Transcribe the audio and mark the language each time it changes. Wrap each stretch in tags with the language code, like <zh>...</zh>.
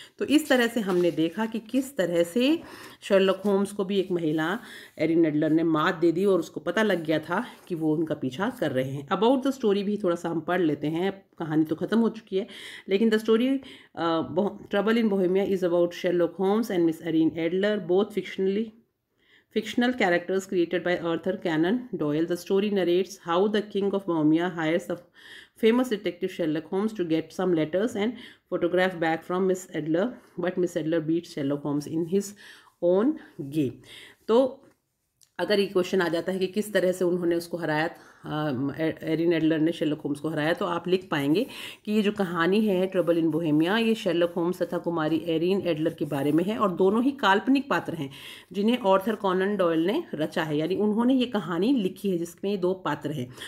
<hi>तो इस तरह से हमने देखा कि किस तरह से शर्लॉक होम्स को भी एक महिला एरिन एडलर ने मात दे दी और उसको पता लग गया था कि वो उनका पीछा कर रहे हैं।</hi> <en>about the story</en> <hi>भी थोड़ा सा हम पढ़ लेते हैं, कहानी तो ख़त्म हो चुकी है, लेकिन</hi> <en>The story trouble in Bohemia is about Sherlock Holmes and miss Irene Adler, both fictional characters created by Arthur Conan Doyle. The story narrates how the King of Bohemia hires the famous detective Sherlock Holmes to get some letters and photograph back from Miss Adler, but Miss Adler beats Sherlock Holmes in his own game.</en> <hi>तो अगर ये question आ जाता है कि किस तरह से उन्होंने उसको हराया एरिन एडलर ने शेरलॉक होम्स को हराया, तो आप लिख पाएंगे कि ये जो कहानी है ट्रबल इन बोहेमिया, ये शेरलॉक होम्स तथा कुमारी एरिन एडलर के बारे में है, और दोनों ही काल्पनिक पात्र हैं जिन्हें ऑर्थर कॉनन डॉयल ने रचा है, यानी उन्होंने ये कहानी लिखी है जिसमें ये दो पात्र हैं।</hi>